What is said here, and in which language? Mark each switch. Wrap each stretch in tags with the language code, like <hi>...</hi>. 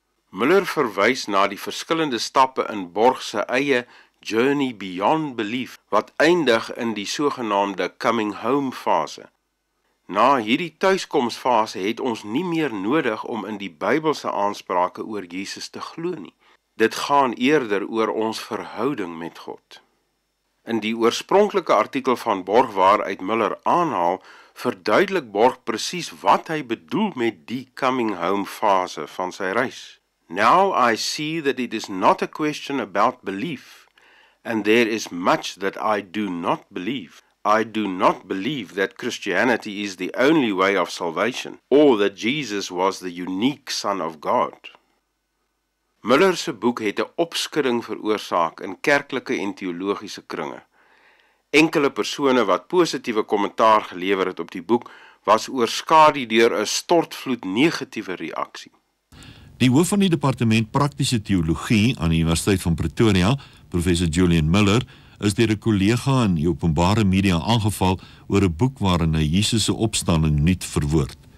<af>Muller verwys na die verskillende stappe in Borg se eie Journey Beyond Belief, wat eindig in die sogenaamde Coming Home fase. Na hierdie tuiskomsfase het ons nie meer nodig om in die Bybelse aansprake oor Jesus te glo nie. Dit gaan eerder oor ons verhouding met God. In die oorspronklike artikel van Borg waaruit Muller aanhaal, verduidelik Borg presies wat hy bedoel met die Coming Home fase van sy reis.</af> <en>Now I see that it is not a question about belief, and there is much that I do not believe. I do not believe that Christianity is the only way of salvation, or that Jesus was the unique Son of God.</en> <af>Muller se boek het 'n opskudding veroorsaak in kerklike en teologiese kringe. Enkele persone wat positiewe kommentaar gelewer het op die boek, was oorskadu deur 'n stortvloed negatiewe reaksie. Die hoof van die departement praktiese teologie aan die Universiteit van Pretoria, professor Julian Miller, is deur 'n kollega in die openbare media aangeval oor 'n boek waarin hy Jesus se opstanding nuut verwoord.</af>